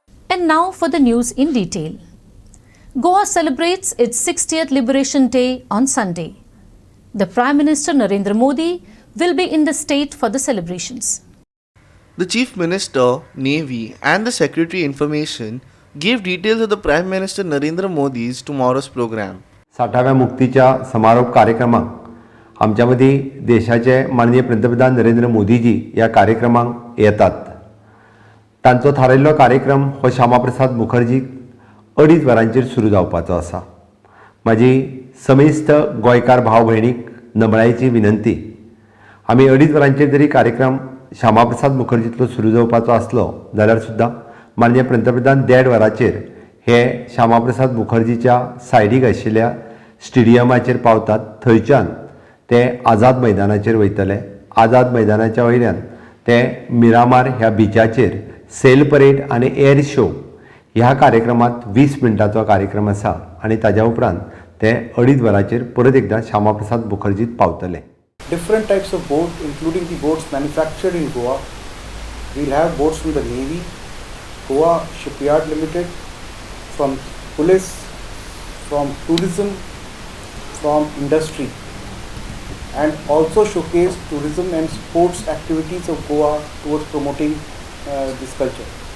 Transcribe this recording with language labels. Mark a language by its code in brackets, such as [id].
[en] And now for the news in detail. Goa celebrates its 60th Liberation Day on Sunday. The Prime Minister Narendra Modi will be in the state for the celebrations. The Chief Minister, Navy and the Secretary Information gave details of the Prime Minister Narendra Modi's tomorrow's program. [gom] 60व्या मुक्तीच्या समारोप कार्यक्रमाक आमच्या मदी देशाचे माननीय पंतप्रधान नरेंद्र मोदीजी या कार्यक्रमाक येतात. तांचो थारायल्लो कार्यक्रम हो श्यामाप्रसाद मुखर्जी 2.5 वरांचेर सुरू जावपाचो आसा. माझी समेस्त गोंयकार भाव भयणीक नमळायेची विनंती. आमी 2.5 वरांचेर जरी कार्यक्रम श्यामाप्रसाद मुखर्जीतलो सुरू जावपाचो आसलो जाल्यार सुद्दां माननीय पंतप्रधान 1.5 वरांचेर हे श्यामाप्रसाद मुखर्जीच्या सायडीक आशिल्ल्या स्टेडियमाचेर पावतात. थंयच्यान ते आझाद मैदानाचेर वयतले. आझाद मैदानाच्या वयल्यान ते मिरामार ह्या बिचाचेर सेल परेड आनी एअर शो ह्या कार्यक्रमात 20 मिनटांचो कार्यक्रम आसा आनी ताज्या उपरांत ते 2.5 वरांचेर परत एकदा श्यामाप्रसाद मुखर्जीत पावतले. [en] Different types of boats, including the boats manufactured in Goa. We'll have boats from the Navy, Goa Shipyard Limited, from police, from tourism, from industry, and also showcase tourism and sports activities of Goa towards promoting this culture.